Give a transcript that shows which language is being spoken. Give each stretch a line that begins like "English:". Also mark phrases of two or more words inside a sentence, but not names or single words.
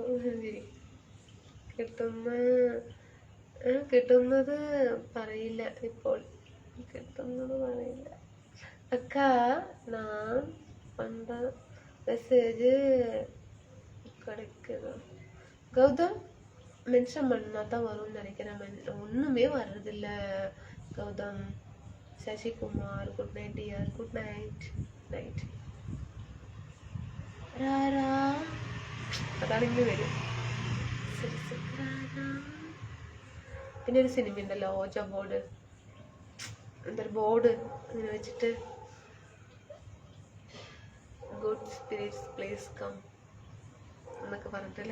Malayalam: കിട്ടുന്നത് പറയില്ല, ഇപ്പോൾ കിട്ടുന്നത് പറയില്ല.
Tamil: அக்கா நான் பண்ற மெசேஜ் கிடைக்குது. கௌதம் மென்ஷன் பண்ணா தான் வரும்னு நினைக்கிறேன். ஒண்ணுமே வர்றதில்ல கௌதம். சசிகுமார்
English: good night dear. good night night.
Malayalam: അതാണെങ്കിലും വരും. പിന്നെ ഒരു സിനിമ ഉണ്ടല്ലോ ഓജ ബോർഡ്, എന്തൊരു ബോർഡ് ഇങ്ങനെ വെച്ചിട്ട്
English: good spirits please come
Malayalam: എന്നൊക്കെ പറഞ്ഞിട്ടല്ലേ.